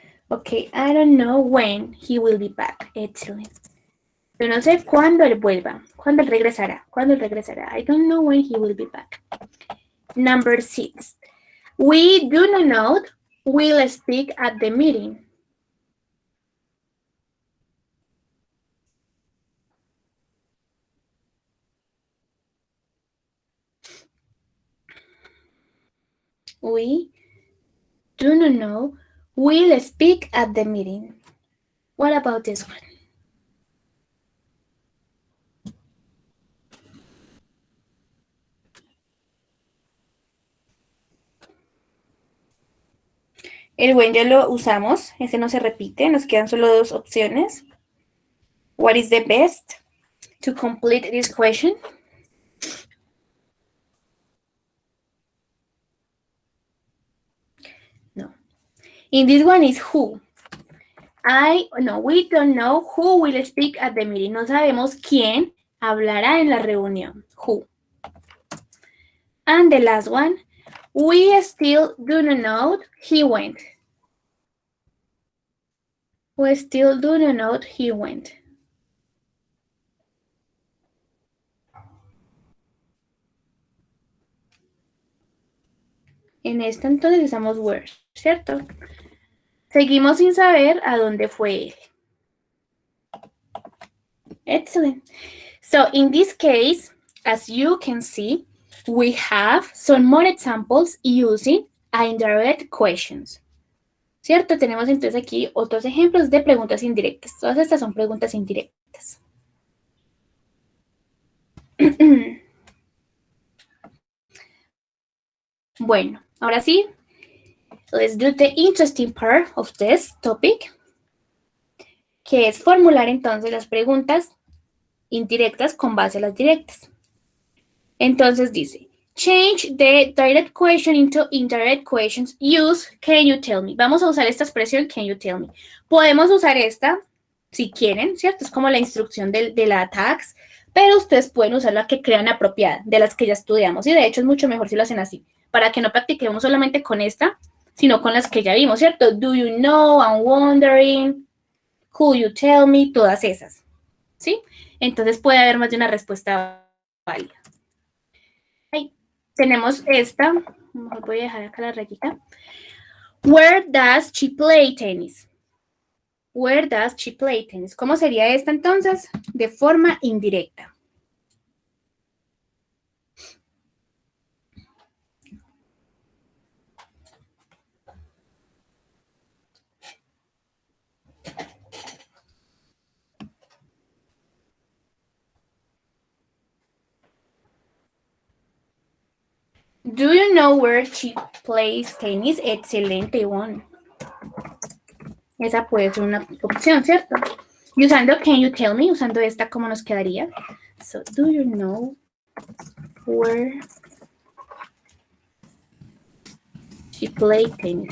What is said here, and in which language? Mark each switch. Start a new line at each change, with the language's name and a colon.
English: Okay, I don't know when he will be back. Excellent.
Spanish: Yo no sé cuándo él vuelva, cuándo él regresará,
English: I don't know when he will be back. Number 6. We do not know. Will speak at the meeting. We do not know. Will speak at the meeting. What about this one?
Spanish: El when ya lo usamos, ese no se repite, nos quedan solo dos opciones.
English: What is the best to complete this question? No. In this one is who. We don't know who will speak at the meeting.
Spanish: No sabemos quién hablará en la reunión.
English: Who. And the last one, we still do not know he went. We still do not know he went.
Spanish: En esta entonces usamos where, ¿cierto? Seguimos sin saber a dónde fue él.
English: Excellent. So in this case, as you can see, we have some more examples using indirect questions.
Spanish: ¿Cierto? Tenemos entonces aquí otros ejemplos de preguntas indirectas. Todas estas son preguntas indirectas. Bueno, ahora sí,
English: let's do the interesting part of this topic,
Spanish: que es formular entonces las preguntas indirectas con base a las directas. Entonces dice,
English: change the direct question into indirect questions. Use can you tell me.
Spanish: Vamos a usar esta expresión
English: can you tell me.
Spanish: Podemos usar esta si quieren, ¿cierto? Es como la instrucción de la tags, pero ustedes pueden usar la que crean apropiada, de las que ya estudiamos. Y de hecho es mucho mejor si lo hacen así, para que no practiquemos solamente con esta, sino con las que ya vimos, ¿cierto?
English: Do you know, I'm wondering, could you tell me,
Spanish: todas esas, ¿sí? Entonces puede haber más de una respuesta válida. Ahí tenemos esta, voy a dejar acá la rayita.
English: Where does she play tennis? Where does she play tennis?
Spanish: ¿Cómo sería esta entonces? De forma indirecta.
English: Do you know where she plays tennis?
Spanish: Excelente one. Esa puede ser una opción, ¿cierto? Y usando
English: can you tell me,
Spanish: usando esta, ¿cómo nos quedaría?
English: So, do you know where she plays tennis?